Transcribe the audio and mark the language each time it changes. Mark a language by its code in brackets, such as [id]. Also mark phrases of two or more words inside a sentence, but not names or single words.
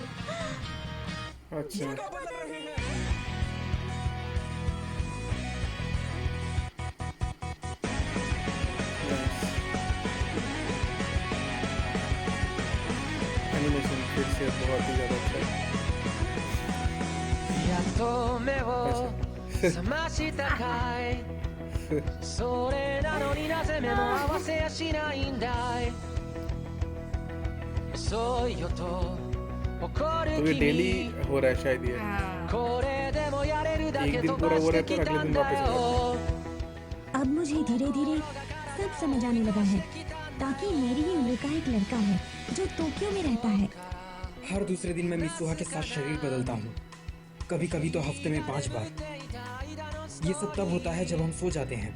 [hi] अच्छा जगह बदल रहे हैं। एनिमेशन फिर से बहुत ही ज़्यादा अच्छा है। [ja] やっと目を覚ましたかいそれなのになぜ目も合わせやしないんだい遅いよと怒 [hi] तो [ja] る [hi] ये [ja] 君 [hi] डेली हो रहा है शायद ये [ja] これでもやれるだ [hi] एक [ja] け [hi] दिन [ja] 飛 [hi] पूरा [ja] ば [hi] वो [ja] して [hi] रहता [ja] き [hi] है और [ja] た [hi] अगले [ja] ん [hi] दिन [ja] だ [hi] वापस हो [ja] よ [hi] अब मुझे धीरे धीरे सब समझ आने लगा है। ताकि मेरी ही उम्र का एक लड़का है जो टोक्यो में रहता है। हर दूसरे दिन मैं मिसुहा के साथ शरीर बदलता हूँ, कभी कभी तो हफ्ते में 5 बार। ये सब तब होता है जब हम सो जाते हैं।